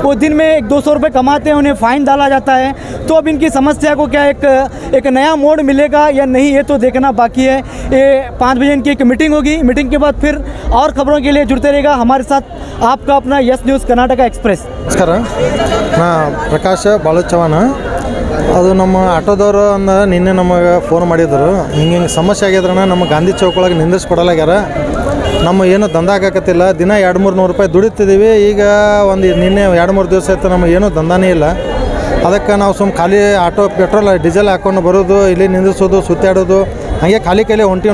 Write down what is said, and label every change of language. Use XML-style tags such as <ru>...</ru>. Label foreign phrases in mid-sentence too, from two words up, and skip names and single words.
<hi>वो दिन में 100-200 रुपये कमाते हैं, उन्हें फ़ाइन डाला जाता है। तो अब इनकी समस्या को क्या एक नया मोड़ मिलेगा या नहीं ये तो देखना बाकी है। ये 5 बजे इनकी एक मीटिंग होगी। मीटिंग के बाद फिर और खबरों के लिए जुड़ते रहेगा हमारे साथ आपका अपना यस न्यूज़ कर्नाटका एक्सप्रेस। नमस्कार, मैं प्रकाश बालू चौहान।</hi> <kn>ಅದು ನಮ್ಮ ಆಟೋದವರು ನಿನ್ನೆ ನಮಗೆ ಫೋನ್ ಮಾಡಿದ್ರು, ಹಿಂಗೆ ಸಮಸ್ಯೆ ಆಗ್ಯದ್ರಣ್ಣ, ನಮ್ಮ ಗಾಂಧಿ ಚೌಕ್ ಒಳಗೆ ನಿಂದಿಸ್ಕೊಡಲಾಗ್ಯಾರ, ನಮ್ಮ ಏನು ದಂಧ ಆಗಕತ್ತಿಲ್ಲ, ದಿನ 200-300 ರೂಪಾಯಿ ದುಡಿತಿದ್ದೀವಿ. ಈಗ ನಿನ್ನೆ 2-3 ದಿವಸ ಆಯ್ತು ನಮಗೆ ಏನೂ ದಂಧನೇ ಇಲ್ಲ. ಅದಕ್ಕೆ ನಾವು ಖಾಲಿ ಆಟೋ ಪೆಟ್ರೋಲ್ ಡೀಸೆಲ್ ಹಾಕ್ಕೊಂಡು ಬರೋದು, ಇಲ್ಲಿ ನಿಂದಿಸೋದು, ಸುತ್ತಾಡೋದು, ಹಾಗೆ ಖಾಲಿ ಕೈಲಿ ಹೊಂಟೀವಿ.</kn>